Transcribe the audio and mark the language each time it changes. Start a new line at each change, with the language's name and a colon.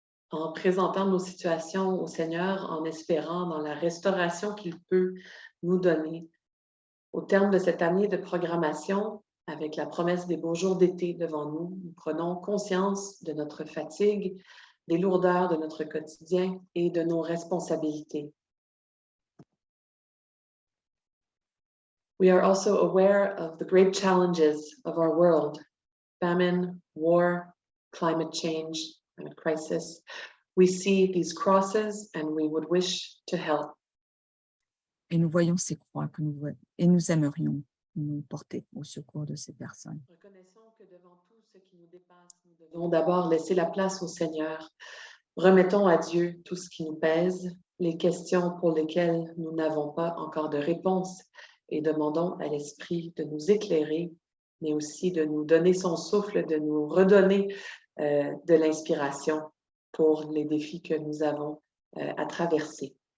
French: En présentant nos situations au Seigneur, en espérant dans la restauration qu'il peut nous donner. Au terme de cette année de programmation, avec la promesse des beaux jours d'été devant nous, nous prenons conscience de notre fatigue, des lourdeurs de notre quotidien et de nos responsabilités.
English: We are also aware of the great challenges of our world: famine, war, climate change, and crisis. We see these crosses and we would wish to help.
French: Et nous voyons ces croix et nous aimerions nous porter au secours de ces personnes. Reconnaissons que devant tout ce qui nous dépasse, nous devons d'abord laisser la place au Seigneur. Remettons à Dieu tout ce qui nous pèse, les questions pour lesquelles nous n'avons pas encore de réponse, et demandons à l'Esprit de nous éclairer, mais aussi de nous donner son souffle, de nous redonner de l'inspiration pour les défis que nous avons à traverser.